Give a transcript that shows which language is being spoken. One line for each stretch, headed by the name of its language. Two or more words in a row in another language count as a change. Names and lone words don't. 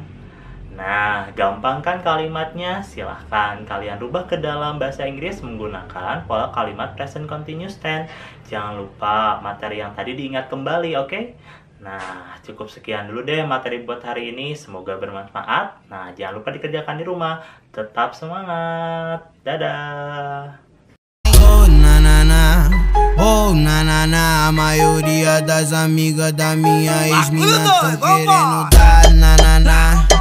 Indonesian: Nah, gampang kan kalimatnya? Silahkan kalian rubah ke dalam bahasa Inggris menggunakan pola kalimat
English: present continuous tense.
Indonesian: Jangan lupa materi yang tadi diingat kembali, oke? Nah, cukup sekian dulu deh materi buat hari ini. Semoga bermanfaat. Nah, jangan lupa dikerjakan di rumah. Tetap semangat. Dadah! Oh na na na, oh na na na,
Portuguese: a maioria das amigas da minha ex-mina tão querendo dar na na na.